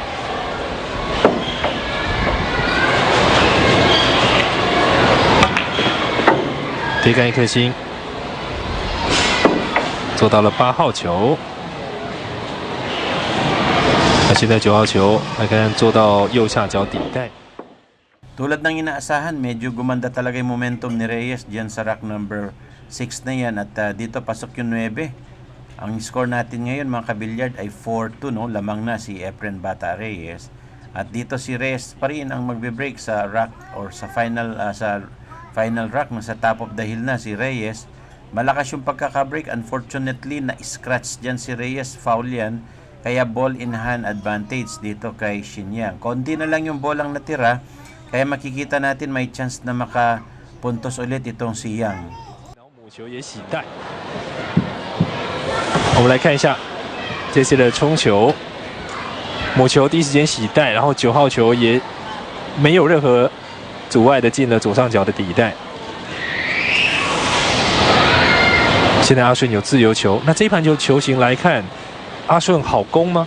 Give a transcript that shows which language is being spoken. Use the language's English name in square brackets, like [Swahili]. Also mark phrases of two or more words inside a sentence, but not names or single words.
[Chinese] 铁杆1颗星，做到了8号球。那现在9号球，来看做到右下角底带。 [Filipino] Tulad ng inaasahan, medyo gumanda talaga yung momentum ni Reyes diyan sa rack number 6 na yan. At dito pasok yung 9. Ang score natin ngayon mga kabilyard ay 4-2. No? Lamang na si Efren Bata Reyes. At dito si Reyes pa rin ang magbe-break sa rack or sa [English] final rack. [Filipino] Nasa [English] top of the hill [Filipino] na si Reyes. Malakas yung pagkaka-break. Unfortunately, na-scratch dyan si Reyes. Foul yan. Kaya [English] ball in hand advantage [Filipino] dito kay Shenyang. Konti na lang yung bolang natira. Kaya makikita natin may chance na makapuntos ulit itong si Yang. [Chinese] 母球也洗带。我们来看一下这次的冲球，母球第一时间洗带，然后9号球也没有任何阻碍的进了左上角的底带。现在阿顺有自由球，那这一盘球球形来看，阿顺好攻吗？